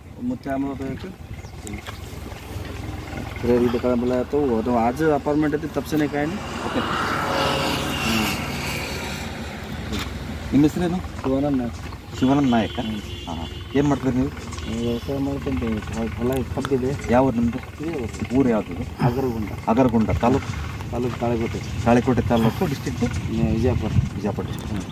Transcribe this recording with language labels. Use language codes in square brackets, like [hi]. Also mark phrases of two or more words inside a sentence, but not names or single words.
[kn] मुझे आम्हाला इथं काय मला तो आज अपार्टमेंट आहे तपसे नाही काय नाही ಓಕೆ ನಿಮ್ಮ ಹೆಸರೇನು? ಶಿವಾನಂದ ಶಿವಾನಂದ ನಾಯಕ. ಹಾಂ ಏನು ಮಾಡ್ತೀರಿ ನೀವು? ವ್ಯವಸಾಯ ಮಾಡ್ಕೊಂತೀವಿ. ಹೊಲ ಕಬ್ಬಿದೆ. ಯಾವ ಊರು ನಿಮ್ಮದು? ಊರು ಯಾವುದು? ಅಗರಗುಂಡ ತಾಲೂಕು ತಾಳಿಕೋಟೆ ತಾಲೂಕು ಡಿಸ್ಟ್ರಿಕ್ಟು ವಿಜಯಪುರ ಡಿಸ್ಟ್ರಿಕ್ಟ್.